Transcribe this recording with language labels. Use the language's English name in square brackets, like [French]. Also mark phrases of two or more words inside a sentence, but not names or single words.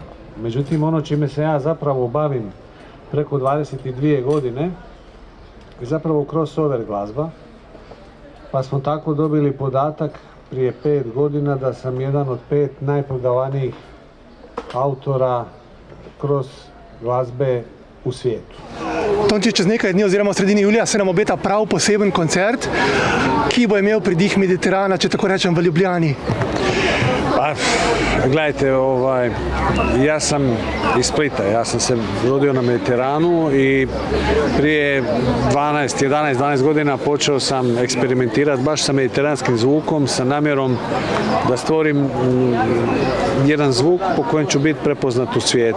[Croatian] Međutim, ono čime se ja zapravo bavim preko 22 godine je zapravo crossover glazba, pa smo tako dobili podatak prije 5 godina da sam jedan od 5 najprodavanijih autora kroz glasbe v svijetu. [Slovenian] Tonči, čez nekaj dni oziroma v sredini julija se nam obeta prav poseben koncert, ki bo imel pridih Mediterana, če tako rečem, v Ljubljani. [Croatian] Pa, gledajte, ja sam iz Splita, ja sam se rodio na Mediteranu i prije 11-12 godina počeo sam eksperimentirati baš sa mediteranskim zvukom, sa namjerom da stvorim jedan zvuk po kojem ću biti prepoznat u svijetu.